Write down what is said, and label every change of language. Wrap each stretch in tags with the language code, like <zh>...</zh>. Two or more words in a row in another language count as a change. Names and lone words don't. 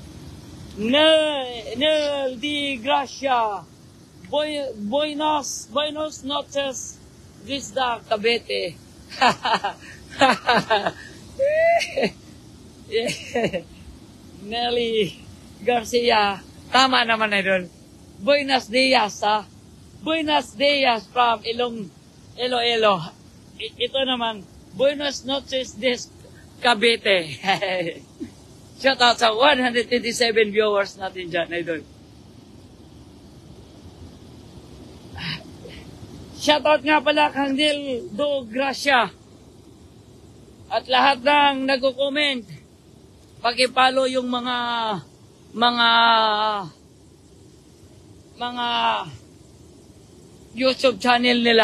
<es>Nel Di Gracia, Buenos noches, Gisda Cabete. Nelly Garcia.</es> <tl>Tama naman, idol.</tl> <es>Buenos dias, ha? Buenos dias from Iloilo.</es> <tl>Ito naman,</tl> <es>Buenos noches des Cavite.</es> <en>Shout out</en> <tl>sa 127 viewers natin dyan, idol.</tl> <en>Shout out</en> <tl>nga pala kang Nel Do Gracia. At lahat ng nagko-comment, paki-follow yung mga YouTube channel nila.</tl>